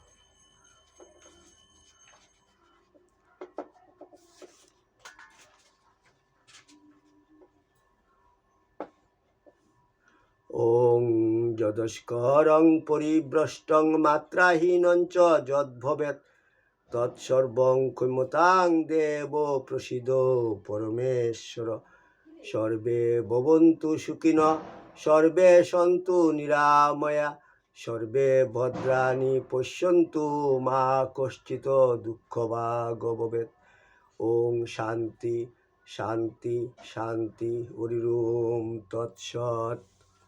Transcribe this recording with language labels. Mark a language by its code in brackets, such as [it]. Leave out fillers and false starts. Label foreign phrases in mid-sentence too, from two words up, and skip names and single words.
[sa] ওং যদস্করং পরিভ্রষ্টং মাত্রাহীনং চ যদ্ভবেৎ তৎসর্বং ক্ষমতাং দেব প্রসীদ পরমেশ্বর। সর্বে ভবন্তু সুখিনঃ সর্বে সন্তু নিরাময়া সর্বে ভদ্রাণি পশ্যন্তু মা কশ্চিৎ দুঃখভাগ ভবেৎ। ওম শান্তি শান্তি শান্তি হরি ওম তৎসৎ।